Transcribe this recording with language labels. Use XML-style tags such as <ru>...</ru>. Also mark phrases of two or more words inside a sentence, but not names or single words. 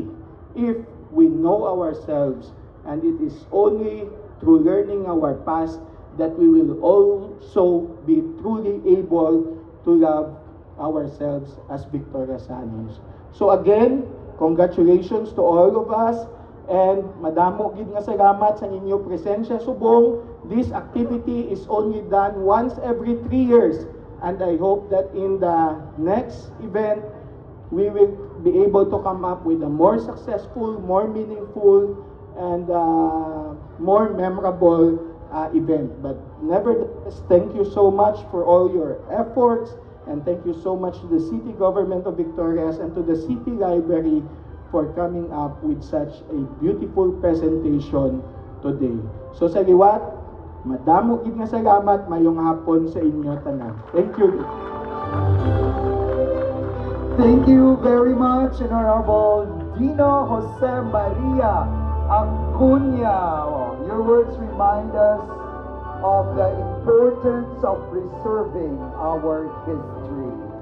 <en>If we know ourselves, and it is only through learning our past that we will also be truly able to love ourselves as Victoriasanos. So again, congratulations to all of us, and</en> <hil>madamo gid nga salamat sa inyo presensya subong.</hil> <en>This activity is only done once every 3 years, and I hope that in the next event, we will be able to come up with a more successful, more meaningful, and more memorable event. But nevertheless, thank you so much for all your efforts, and thank you so much to the City Government of Victorias and to the City Library for coming up with such a beautiful presentation today.</en> <hil>So sa liwat, madamo gid nga salamat, mayong hapon sa inyo tanan.</hil> <en>Thank you. Thank you very much, Honorable Dino Jose Maria Acuña. Your words remind us of the importance of preserving our history.</en>